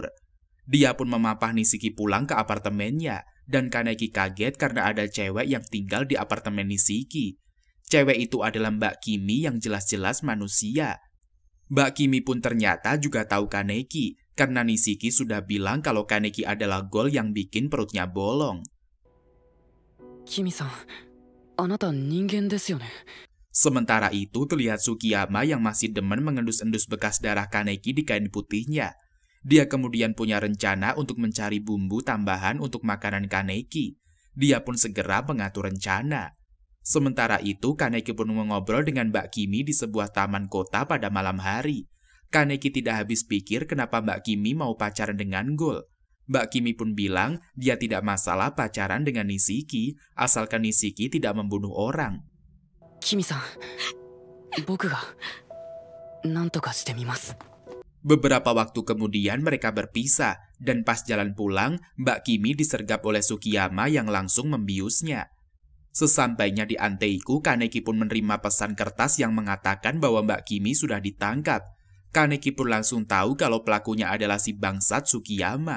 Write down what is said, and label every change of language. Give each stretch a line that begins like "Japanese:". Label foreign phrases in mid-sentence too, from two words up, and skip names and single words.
Indonesian: Dia pun memapah Nishiki pulang ke apartemennya, dan Kaneki kaget karena ada cewek yang tinggal di apartemen Nishiki. Cewek itu adalah Mbak Kimi yang jelas-jelas manusia. Mbak Kimi pun ternyata juga tahu Kaneki, karena Nishiki sudah bilang kalau Kaneki adalah gol yang bikin perutnya bolong.
Japanese: キミさん、あなた人間ですよね?
Indonesian: Sementara itu terlihat Sukiyama yang masih demen mengendus-endus bekas darah Kaneki di kain putihnya. Dia kemudian punya rencana untuk mencari bumbu tambahan untuk makanan Kaneki. Dia pun segera mengatur rencana. Sementara itu Kaneki pun mengobrol dengan Mbak Kimi di sebuah taman kota pada malam hari. Kaneki tidak habis pikir kenapa Mbak Kimi mau pacaran dengan Gol. Mbak Kimi pun bilang dia tidak masalah pacaran dengan Nishiki, asalkan Nishiki tidak membunuh orang.
Japanese: キミさん、僕がなんとかしてみます.
Indonesian: Beberapa waktu kemudian mereka berpisah, dan pas jalan pulang, Mbak Kimi disergap oleh Sukiyama yang langsung membiusnya. Sesampainya di Anteiku, Kaneki pun menerima pesan kertas yang mengatakan bahwa Mbak Kimi sudah ditangkap. Kaneki pun langsung tahu kalau pelakunya adalah si bangsat Sukiyama.